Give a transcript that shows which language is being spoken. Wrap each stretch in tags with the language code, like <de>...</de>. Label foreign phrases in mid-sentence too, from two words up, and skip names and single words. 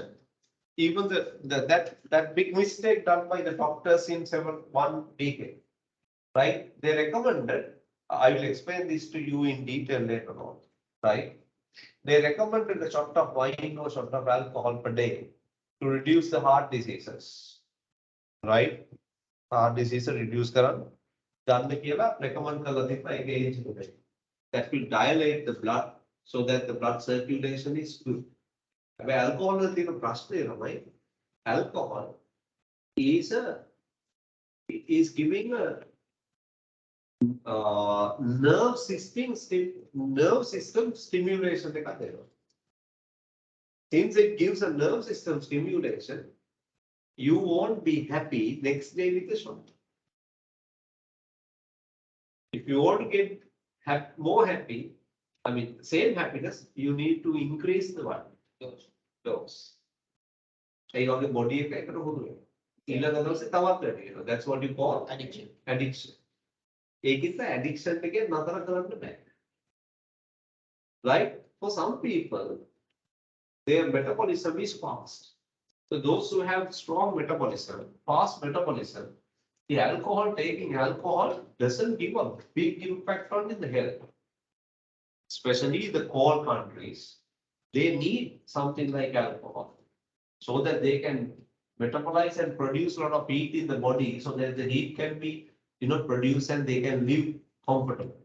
<en>Even that big mistake done by the doctors in one decade, right? They recommended, I will explain this to you in detail later on, right? They recommended a shot of wine or shot of alcohol per day to reduce the heart diseases, right? heart disease reduce</en> <si>කරන්න ගන්න කියලා recommend කරලා තියෙනවා ඒක age එකට.</si> <en>That will dilate the blood so that the blood circulation is good. හැබැයි alcohol</en> <si>වල තියෙන ප්‍රශ්නේ තමයි</si> <en>alcohol is giving a nerve system stimulation</en> <si>එකක් දෙනවා.</si> <en>Since it gives a nerve system stimulation, you won't be happy next day with the shot. If you want to get more happy, I mean, same happiness, you need to increase the what? Dose.</en> <si>ඒ වගේ body එකකට හුරු වෙනවා. ඊළඟ දවසේ තවත් වැඩි වෙනවා.</si> <en>That's what you call addiction.</en> <si>ඒකිට addiction එකේ නතර කරන්න බෑ.</si> <en>Right? For some people, their metabolism is fast. So those who have strong metabolism, fast metabolism, taking alcohol doesn't give a big impact on the health. Especially the cold countries, they need something like alcohol so that they can metabolize and produce a lot of heat in the body so that the heat can be, produced and they can live comfortable.</en>